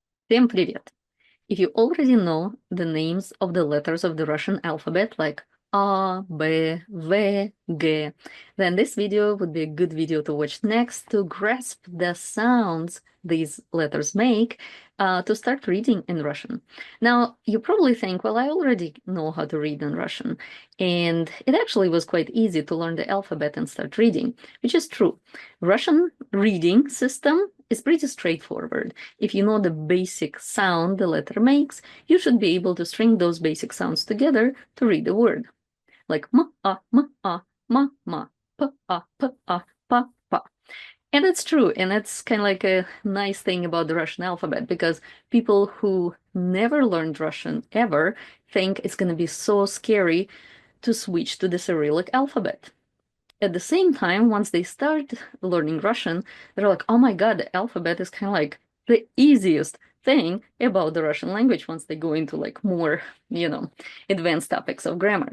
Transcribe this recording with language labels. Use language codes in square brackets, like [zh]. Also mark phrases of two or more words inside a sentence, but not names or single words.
[ru] Всем привет! [en] If you already know the names of the letters of the Russian alphabet, like A, B, V, G, then this video would be a good video to watch next to grasp the sounds these letters make to start reading in Russian. Now, you probably think, well, I already know how to read in Russian, and it actually was quite easy to learn the alphabet and start reading, which is true. Russian reading system is pretty straightforward. If you know the basic sound the letter makes, you should be able to string those basic sounds together to read the word. Like ma, ma, pa, pa, pa. And it's true, and it's kind of like a nice thing about the Russian alphabet, because people who never learned Russian ever think it's going to be so scary to switch to the Cyrillic alphabet. At the same time, once they start learning Russian, they're like, oh my God, the alphabet is kind of like the easiest thing about the Russian language once they go into like more, advanced topics of grammar.